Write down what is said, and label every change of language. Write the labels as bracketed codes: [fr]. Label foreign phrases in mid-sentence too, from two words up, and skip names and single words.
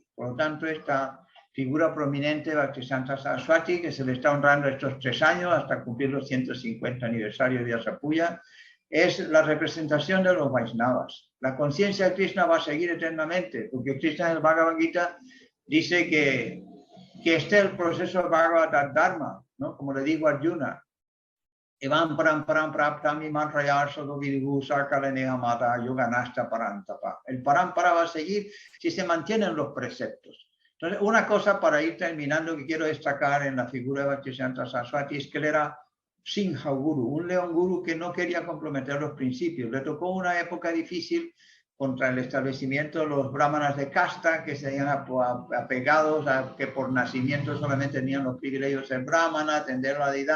[es] Por lo tanto, esta figura prominente de Bhaktisiddhanta Saraswati, que se le está honrando estos 3 años hasta cumplir los 150 aniversarios de Vyasapuya, es la representación de los Vaishnavas. La conciencia de Krishna va a seguir eternamente, porque Krishna en el Bhagavad Gita dice que este es el proceso de Bhagavad Dharma, ¿no? Como le digo a Arjuna, [sa] Evam param praptami mantrayar sodovidigu sarkaleneha mata yoganasta parantapa. [es] El parampara va a seguir si se mantienen los preceptos. Entonces, una cosa para ir terminando que quiero destacar en la figura de Bhaktisiddhanta Saraswati es que él era Sinha Guru, un león guru que no quería comprometer los principios. Le tocó una época difícil contra el establecimiento de los brahmanas de casta, que se habían apegados a que por nacimiento solamente tenían los privilegios de ser brahmana, atender a la deidad.